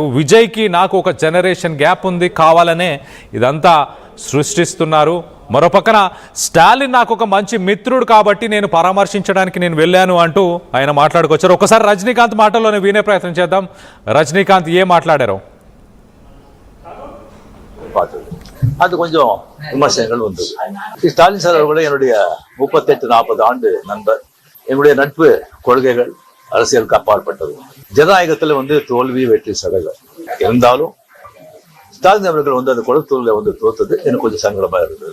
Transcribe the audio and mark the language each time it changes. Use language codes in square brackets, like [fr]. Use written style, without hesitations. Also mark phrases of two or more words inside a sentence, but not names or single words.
[te] విజయ్కి నాకు ఒక [en] generation gap [te] ఉంది, కావాలనే ఇదంతా సృష్టిస్తున్నారు. మరోపక్కన స్టాలిన్ నాకు ఒక మంచి మిత్రుడు కాబట్టి నేను పరామర్శించడానికి నేను వెళ్ళాను అంటూ ఆయన మాట్లాడుకొచ్చారు. ఒకసారి రజనీకాంత్ మాటల్లోనే వినే ప్రయత్నం చేద్దాం. రజనీకాంత్ ఏం మాట్లాడారు [ta] அது கொஞ்சம் விமர்சனங்கள் வந்தது. ஸ்டாலின் சார் அவர்களே என்னுடைய 38-40 ஆண்டு நண்பர். என்னுடைய நட்பு கொள்கைகள் அரசியலுக்கு அப்பாற்பட்டது. ஜனநாயகத்துல தோல்வி வெற்றி சதகம் இருந்தாலும் ஸ்டாலின் அவர்கள் அந்த கொழுத்தூர்ல தோத்தது எனக்கு கொஞ்சம் சங்கடமா இருந்தது.